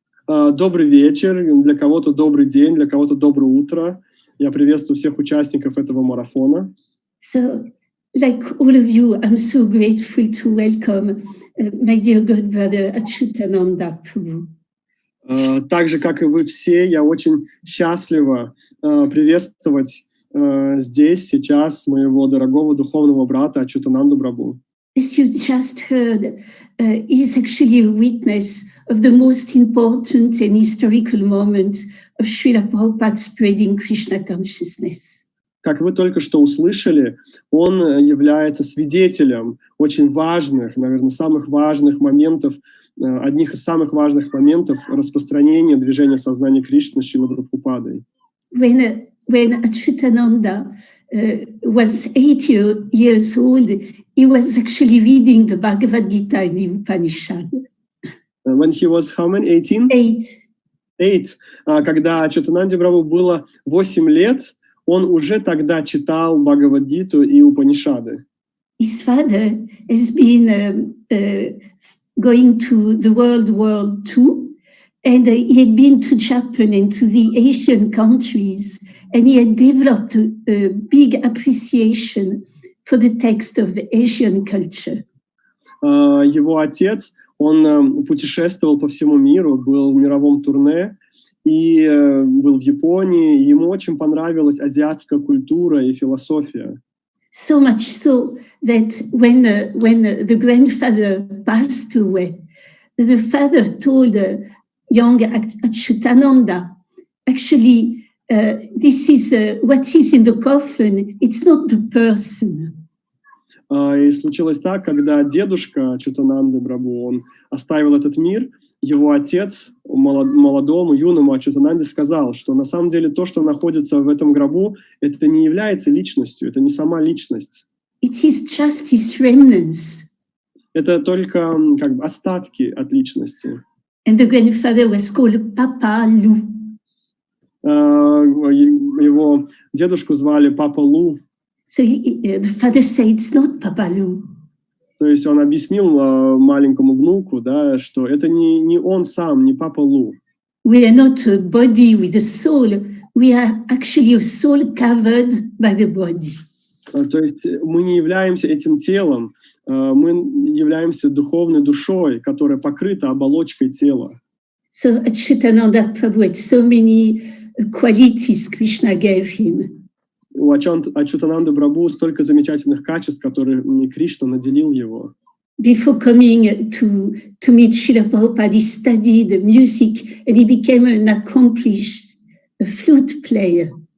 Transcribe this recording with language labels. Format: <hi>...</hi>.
<ru>Добрый вечер, для кого-то добрый день, для кого-то доброе утро. Я приветствую всех участников этого марафона.</ru> <en>So, like all of you, I'm so grateful to welcome my dear good brother Acyutananda Prabhu.</en> <ru>Так же, как и вы все, я очень счастлива приветствовать здесь, сейчас, моего дорогого духовного брата Ачютананду Прабху.</ru> <en>As you just heard, is actually a witness of the most important and historical moment of Srila Prabhupada spreading Krishna consciousness.</en> <ru>Как вы только что услышали, он является свидетелем очень важных, наверное, самых важных моментов, одних из самых важных моментов распространения движения сознания Кришны Срилой Прабхупадой.</ru> <en>When Acyutananda was 8 years old, he was actually reading the Bhagavad Gita in the Upanishad. When he was how many? 18? 8.</en> <ru>Когда Ачютананде Прабху было 8 лет, он уже тогда читал Бхагавад-гиту и Упанишады.</ru> <en>His father has been going to the World War II, and he had been to Japan and to the Asian countries, and he had developed a big appreciation for the text of the Asian culture.</en> <ru>Его отец, он путешествовал по всему миру, был в мировом турне, и был в Японии, и ему очень понравилась азиатская культура и философия.</ru> <en>So much so that when the grandfather passed away, the father told young Acyutananda, actually, this is what is in the coffin, it's not the person.</en> <ru>И случилось так, когда дедушка Ачютананды Прабху, он оставил этот мир, его отец молодому, юному Ачютананде сказал, что на самом деле то, что находится в этом гробу, это не является личностью, это не сама личность.</ru> <en>It is just his remnants.</en> <ru>Это только как бы остатки от личности.</ru> <en>And the grandfather was called Papa Lu.</en> <ru>Его дедушку звали Папа Лу.</ru> <en>So the father said, it's not Papa Lu.</en> <ru>То есть он объяснил маленькому внуку, да, что это не он сам, не Папа Лу.</ru> <en>We are not a body with a soul. We are actually a soul covered by the body.</en> <ru>То есть мы не являемся этим телом, мы являемся духовной душой, которая покрыта оболочкой тела.</ru> <en>So Acyutananda Prabhu had so many qualities Krishna gave him.</en> <ru>У Ачютананды Прабху столько замечательных качеств, которыми Кришна наделил его.</ru> <en>Before coming to meet Srila Prabhupada, he studied music and he became an accomplished flute player.</en>